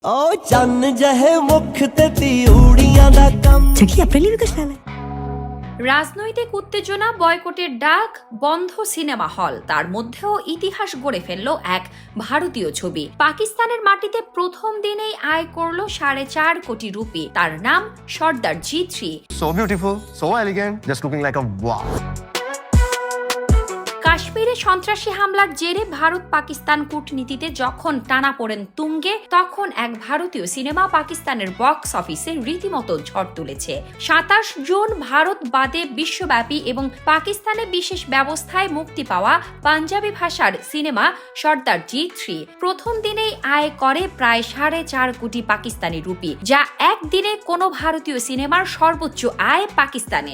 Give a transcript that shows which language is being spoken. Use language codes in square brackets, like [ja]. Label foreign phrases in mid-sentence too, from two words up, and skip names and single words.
[pa] ਓ ਚੰਨ ਜਹੇ ਮੁਖ ਤੇ ਤਿਊੜੀਆਂ ਦਾ ਕੰਮ [bn] কি আপনার লিখে ফেলে রাজনৈতিক উত্তেজনা, বয়কটের ডাক, বন্ধ সিনেমা হল, তার মধ্যেও ইতিহাস গড়ে ফেলল এক ভারতীয় ছবি। পাকিস্তানের মাটিতে প্রথম দিনেই আয় করলো 4.5 কোটি রুপি। তার নাম সর্দার জি3। [en] So beautiful, so elegant, just looking like a wow. [bn] কাশ্মীরে সন্ত্রাসী হামলার জেরে ভারত পাকিস্তান কূটনীতিতে যখন টানাপোড়েন তুঙ্গে, তখন এক ভারতীয় সিনেমা পাকিস্তানের বক্স অফিসে রীতিমতো ঝড় তুলেছে। 27 জুন ভারত বাদে বিশ্বব্যাপী এবং পাকিস্তানে বিশেষ ব্যবস্থায় মুক্তি পাওয়া পাঞ্জাবি ভাষার সিনেমা সর্দার জি3 প্রথম দিনেই আয় করে প্রায় 4.5 কোটি পাকিস্তানি রুপি, যা একদিনে কোনো ভারতীয় সিনেমার সর্বোচ্চ আয় পাকিস্তানে।